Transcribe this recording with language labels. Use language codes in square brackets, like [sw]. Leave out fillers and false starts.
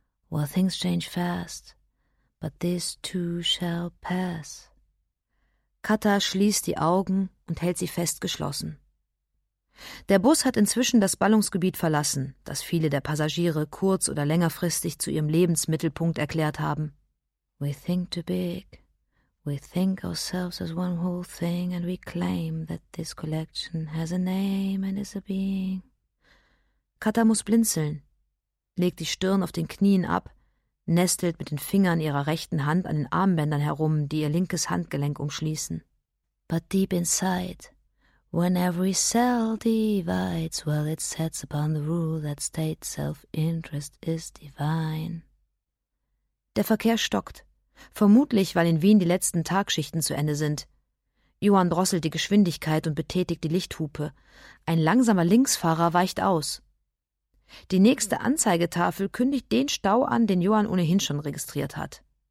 [en] »Well, things change fast, but this too shall pass.« [de] Katha schließt die Augen und hält sie fest geschlossen. Der Bus hat inzwischen das Ballungsgebiet verlassen, das viele der Passagiere kurz- oder längerfristig zu ihrem Lebensmittelpunkt erklärt haben. [en] »We think too big. We think ourselves as one whole thing and we claim that this collection has a name and is a being.« [de] Katha muss blinzeln. legt die Stirn auf den Knien ab, nestelt mit den Fingern ihrer rechten Hand an den Armbändern herum, die ihr linkes Handgelenk umschließen. [en] But deep inside, when every cell divides, well, it sets upon the rule that state self-interest is divine. [de] Der Verkehr stockt. Vermutlich, weil in Wien die letzten Tagschichten zu Ende sind. Johann drosselt die Geschwindigkeit und betätigt die Lichthupe. Ein langsamer Linksfahrer weicht aus. Die nächste Anzeigetafel kündigt den Stau an, den Johann ohnehin schon registriert hat.